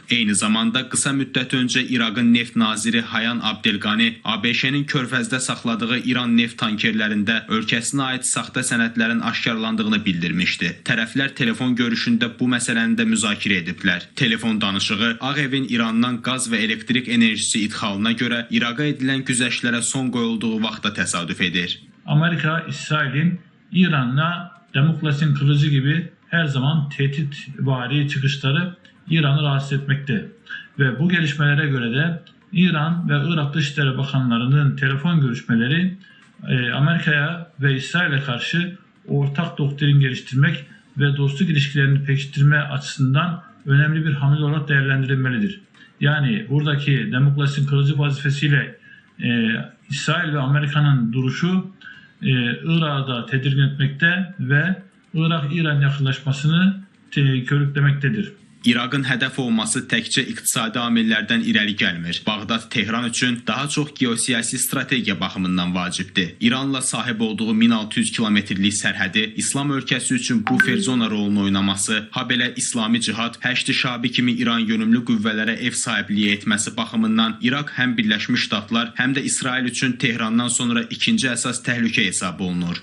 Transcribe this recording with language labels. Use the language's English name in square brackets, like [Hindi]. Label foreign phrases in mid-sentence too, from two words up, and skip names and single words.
[Azerbaijani] Eyni zamanda qısa müddət öncə İraqın neft naziri Hayan Abdelqani ABŞ-nin Körfəzdə saxladığı İran neft tankerlərində ölkəsinə aid saxta sənədlərin aşkarlandığını bildirmişdi. Tərəflər telefon görüşündə bu məsələni də müzakirə ediblər. Telefon danışığı Ağ Evin İrandan qaz və elektrik enerjisi idxalına görə İraqa edilən güzəştlərə son qoyulduğu vaxta təsadüf edir. Amerika, [Turkish] İsrail'in İran'la Demokrasinin kılıcı gibi her zaman tehditvari çıkışları İran'ı rahatsız etmekte. Ve bu gelişmelere göre de İran ve Irak Dışişleri Bakanlarının telefon görüşmeleri Amerika'ya ve İsrail'e karşı ortak doktrin geliştirmek ve dostluk ilişkilerini pekiştirme açısından önemli bir hamle olarak değerlendirilmelidir. Yani buradaki demokrasinin kılıcı vazifesiyle İsrail ve Amerika'nın duruşu Irak'ı da tedirgin etmekte ve Irak-İran yakınlaşmasını körüklemektedir. [Azerbaijani] İraqın hədəf olması təkcə iqtisadi amillərdən irəli gəlmir. Bağdad Tehran üçün daha çox geosiyasi strategiya baxımından vacibdir. İranla sahib olduğu 1600 kilometrlik sərhədi İslam ölkəsi üçün bufer zona rolunu oynaması, habelə İslami Cihad, Həşd-i Şabi kimi İran yönümlü qüvvələrə ev sahibliyi etməsi baxımından İraq həm Birləşmiş Ştatlar, həm də İsrail üçün Tehrandan sonra ikinci əsas təhlükə hesab olunur.